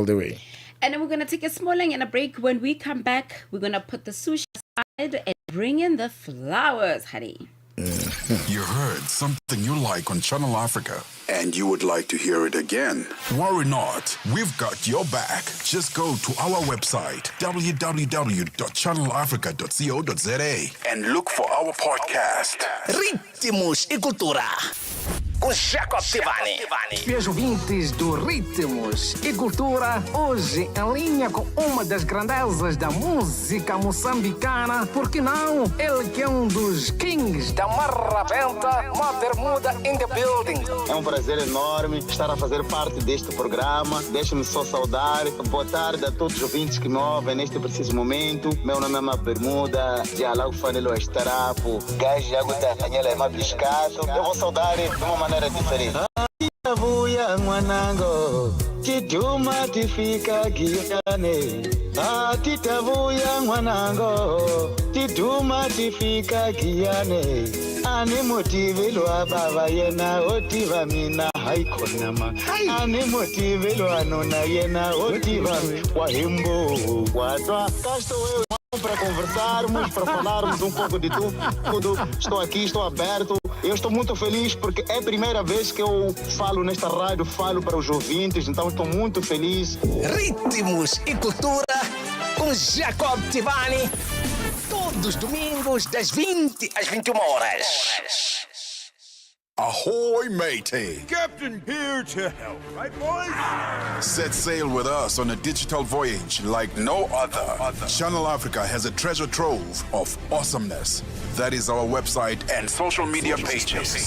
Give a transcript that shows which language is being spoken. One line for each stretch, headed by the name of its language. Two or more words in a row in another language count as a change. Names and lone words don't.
English: And then we're going to take a small and a break. When we come back, we're going to put the sushi aside and bring in the flowers, honey. You heard something you like on Channel Africa and you would like to hear it again. Worry not, we've got your back. Just go to our website, www.channelafrica.co.za, and look for our podcast.
Portuguese: Ritmos e Cultura, com Jacob Tivani. E os ouvintes do Ritmos e Cultura, hoje em linha com uma das grandezas da música moçambicana, porque não? Ele que é um dos kings da marrabenta, uma bermuda
English: in the building.
Portuguese: É um prazer enorme estar a fazer parte deste programa. Deixe-me só saudar. Boa tarde a todos os ouvintes que me ouvem neste preciso momento. Meu nome é Uma Bermuda, de Alau Fanelo Estarapo, Gás de Água da Canhela é Mabiscato. Eu vou saudar de uma maneira diferente.
Tsonga: Vuya mwanango, chituma tifika giane. Tita vuya mwanango, chituma tifika giane. Ani motivelwa baba yena otiva mina haikonama. Ani motivelwa nona yena otiva wahimbo watwa.
Portuguese: Casto para conversarmos, para falarmos um pouco de tudo. Estou aqui, estou aberto. Eu estou muito feliz porque é a primeira vez que eu falo nesta rádio, falo para os ouvintes, então estou muito feliz. Ritmos e Cultura com Jacob Tivani, todos os domingos das 20 às 21 horas.
English: Ahoy, matey! Captain here to help, right, boys? Set sail with us on a digital voyage like no other. Channel Africa has a treasure trove of awesomeness. That is our website and social media pages.